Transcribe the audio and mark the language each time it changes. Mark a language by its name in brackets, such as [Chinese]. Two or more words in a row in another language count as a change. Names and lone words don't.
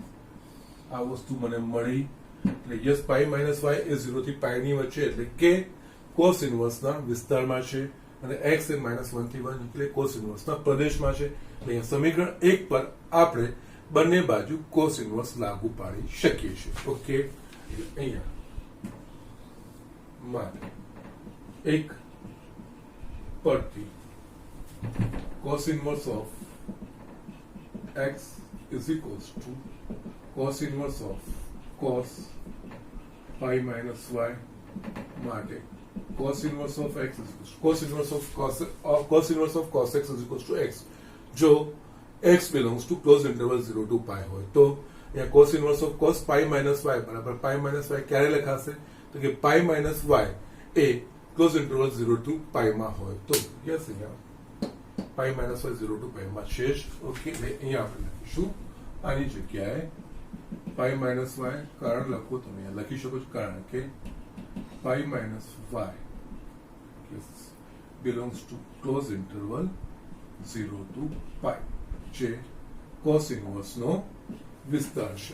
[Gujarati] આ વસ્તુ મને મળી એટલે [English] yes, pi minus y [Gujarati] એ 0 થી પાઈ ની વચ્ચે એટલે કે [English] cos inverse-na [Gujarati] વિસ્તારમાં છે અને x એ -1 થી 1 એટલે [English] cos inverse-na [Gujarati] પ્રદેશમાં છે. એટલે અહીંયા સમીકરણ 1 પર આપણે બંને બાજુ [English] cos inverse [Gujarati] લાગુ પાડી શકીએ છીએ. [English] ઓકે, [Gujarati] અહીંયા માટે એક પરથી [English] cos inverse of x is equals to cos inverse of cos pi minus y માટે cos inverse of x is equals to cos inverse of cos x is equals to x. [Gujarati] જો [English] x belongs to closed interval 0 to pi [Gujarati] હોય તો અહીંયા [English] cos inverse of cos pi minus y [Gujarati] બરાબર [English] pi minus y [Gujarati] ક્યારે લખાશે તો કે [English] pi minus y [Gujarati] એ [English] closed interval 0 to pi [Gujarati] માં હોય તો યસ, અહીંયા [English] pi minus y 0 to pi [Gujarati] માં છે જ. ઓકે, અહીંયા આપણે લખીશું આની જગ્યાએ [English] pi minus y, [Gujarati] કારણ લખો તમે અહીંયા લખી શકો છો, કારણ કે [English] pi minus y belongs to close interval 0 to pi [Gujarati] જે [English] cos inverse [Gujarati] નો વિસ્તાર છે.